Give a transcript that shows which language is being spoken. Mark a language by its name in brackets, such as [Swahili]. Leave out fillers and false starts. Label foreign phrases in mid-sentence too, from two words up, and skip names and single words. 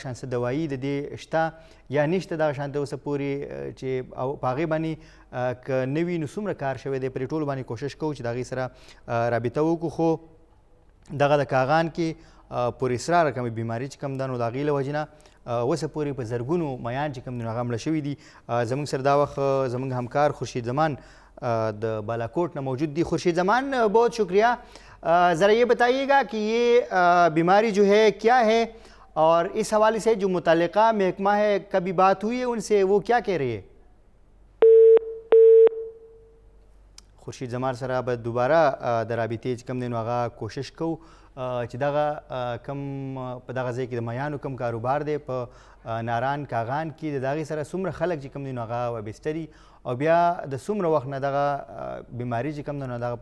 [Pashto] شان څه دوایي د دې شته یا نشته دغه شان د اوسه پورې چې او په هغې باندې که نه وي نو څومره کار شوی دی په دې ټولو باندې کوشش کوو چې د هغې سره رابطه وکړو خو دغه د کاغان کې پراسرار کومې بیماري چې کوم ده نو د هغې له وجې نه اوسه پورې په زرګونو میان چې کوم دي نو هغه مړه شوي دي زموږ سره دا وخت زموږ همکار خورشید زمان د بالاکوٹ نہ موجود دی خورشید زمان [Urdu] بہت شکریہ ذرا یہ بتائیے گا کہ یہ بیماری جو ہے کیا ہے اور اس حوالے سے جو متعلقہ محکمہ ہے کبھی بات ہوئی ہے ان سے وہ کیا کہہ رہی ہے [Pashto] خورشید زمان سره به دوباره د رابطې چې کوم دی نو هغه کوشش کوو چې دغه کم په دغه ځای کې د میانو کم کاروبار دی په ناران کاغان کې د هغې سره څومره خلک چې کوم دی نو هغه وابسته دي او بیا د څومره وخت نه دغه بیماري چې کوم دی نو دغه